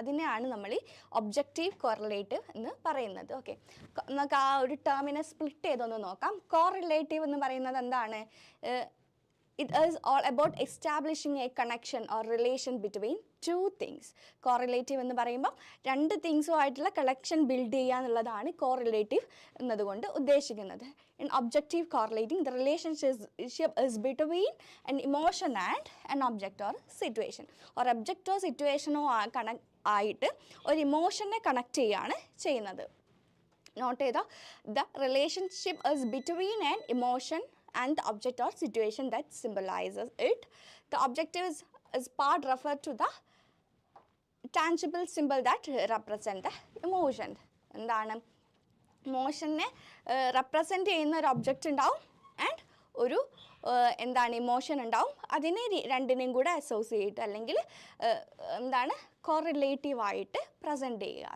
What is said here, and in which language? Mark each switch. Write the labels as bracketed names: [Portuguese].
[Malayalam] അതിനെയാണ് നമ്മൾ ഈ ഒബ്ജക്റ്റീവ് കോറിലേറ്റീവ് എന്ന് പറയുന്നത്. ഓക്കെ, നമുക്ക് ആ ഒരു ടേമിനെ സ്പ്ലിറ്റ് ചെയ്തൊന്ന് നോക്കാം. കോറിലേറ്റീവ് എന്ന് പറയുന്നത് എന്താണ്? [English] It is all about establishing a connection or relation between two things. [Malayalam] Correlative എന്ന് പറയുമ്പോൾ 2 തിങ്സുമായിട്ടുള്ള കണക്ഷൻ ബിൽഡ് ചെയ്യുക എന്നുള്ളതാണ് കോറിലേറ്റീവ് എന്നതുകൊണ്ട് ഉദ്ദേശിക്കുന്നത്. [English] In objective correlating, the relationship is between an emotion and an object or situation. or object or situation [Malayalam] ആയിട്ട് ഒരു ഇമോഷനെ connect ചെയ്യുകയാണ് ചെയ്യുന്നത്. നോട്ട് ചെയ്താൽ [English] the relationship is between an emotion and the object or situation that symbolizes it. The objective is part referred to the tangible symbol that represent the emotion. [Malayalam] എന്താണ് ഇമോഷനെ represent ചെയ്യുന്ന ഒരു object ഉണ്ടാവും and ഒരു എന്താണ് emotion ഉണ്ടാവും. അതിനെ രണ്ടിനെയും കൂടെ അസോസിയേറ്റ് അല്ലെങ്കിൽ എന്താണ് കോറിലേറ്റീവായിട്ട് പ്രസൻറ്റ് ചെയ്യുക.